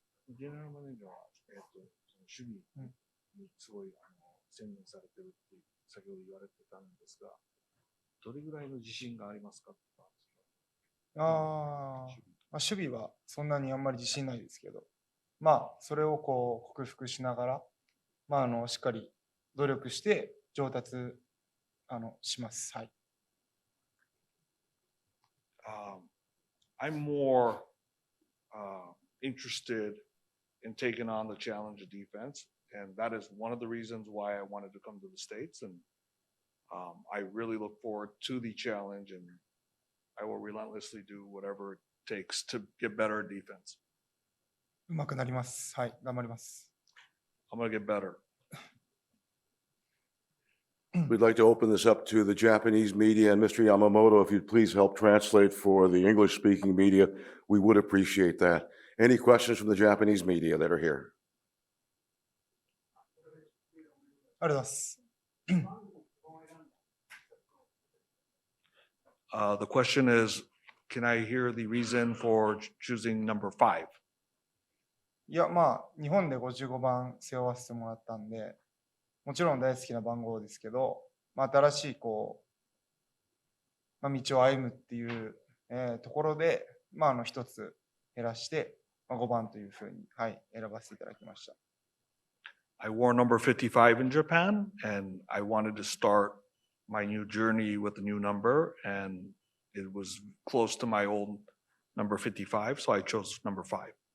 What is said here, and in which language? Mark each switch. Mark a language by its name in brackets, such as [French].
[Japanese] ジェネラルマネージャーは、その守備にすごい専念されてるって先ほど言われてたんですが、どれぐらいの自信がありますかって言ったんですか？まあ、守備はそんなにあんまり自信ないですけど、まあ、それをこう克服しながら、まあ、しっかり努力して上達します。はい。 [English] I'm more interested in taking on the challenge of defense, and that is one of the reasons why I wanted to come to the States. And I really look forward to the challenge, and I will relentlessly do whatever it takes to get better at defense. [Japanese] うまくなります。はい。頑張ります。 [English] I'm going to get better. We'd like to open this up to the Japanese media, and Mr. Yamamoto, if you'd please help translate for the English-speaking media, we would appreciate that. Any questions from the Japanese media that are here? [Japanese] ありがとうございます。 [English] The question is, can I hear the reason for choosing number 5? [Japanese] いや、まあ、日本で55番背負わせてもらったんで、もちろん大好きな番号ですけど、まあ、新しいこう、まあ、道を歩むっていう、ところで、まあ、一つ減らして、まあ、5番というふうに、はい、選ばせていただきました。 [English] I wore number 55 in Japan, and I wanted to start my new journey with a new number, and it was close to my old number 55, so I chose number 5.